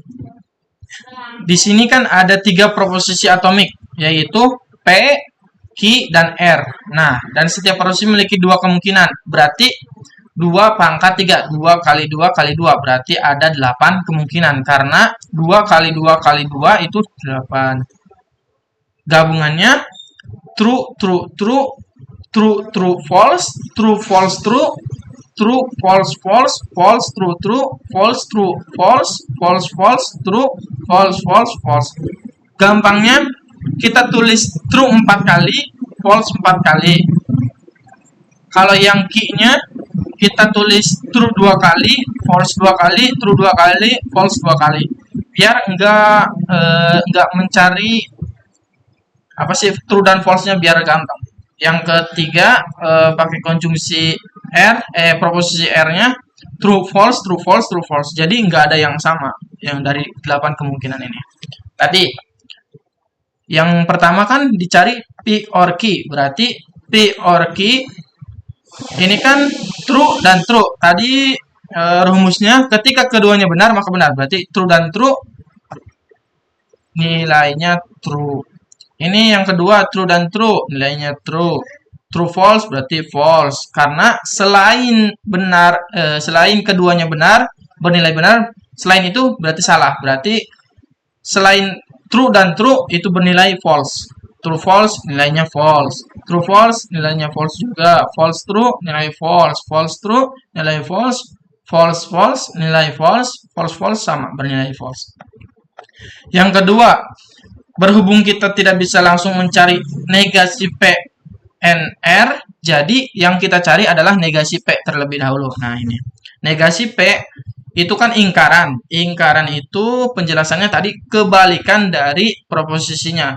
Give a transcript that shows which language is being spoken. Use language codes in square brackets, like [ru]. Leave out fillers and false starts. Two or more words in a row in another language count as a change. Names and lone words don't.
[id] Di sini kan ada 3 proposisi atomik, yaitu P, Q, dan R. Nah, dan setiap proposisi memiliki 2 kemungkinan. Berarti 2 pangkat 3. 2 kali 2 kali 2. Berarti ada 8 kemungkinan. Karena 2 kali 2 kali 2 itu 8. [en] Gabungannya true, true, true, true, true, false, true, false, true, true, false, false, false, true, true, false, true, false, false, false, true, false, false, false. [id] Gampangnya kita tulis true 4 kali, false 4 kali. Kalau yang Q-nya kita tulis true 2 kali, false 2 kali, true 2 kali, false 2 kali. Biar enggak mencari apa sih true dan false-nya, biar gampang. Yang ketiga pakai konjungsi R, proposisi R-nya [en] true false, true false, true false. [id] Jadi nggak ada yang sama yang dari 8 kemungkinan ini. Tadi yang pertama kan dicari P or Q, berarti P or Q ini kan true dan true. Tadi rumusnya ketika keduanya benar maka benar. Berarti true dan true nilainya true. Ini yang kedua true dan true nilainya true. [en] True false [id] berarti false. Karena selain benar selain keduanya benar bernilai benar, selain itu berarti salah. Berarti selain true dan true itu bernilai false. [en] True false [id] nilainya false. [en] True false [id] nilainya false juga. [en] False true [id] nilai false. [en] False true [id] nilai false. [en] False false [id] nilai false. [en] False false [id] sama bernilai false. Yang kedua, berhubung kita tidak bisa langsung mencari negasi P, N, R, jadi yang kita cari adalah negasi P terlebih dahulu. Nah ini, negasi P itu kan ingkaran. Ingkaran itu penjelasannya tadi kebalikan dari proposisinya.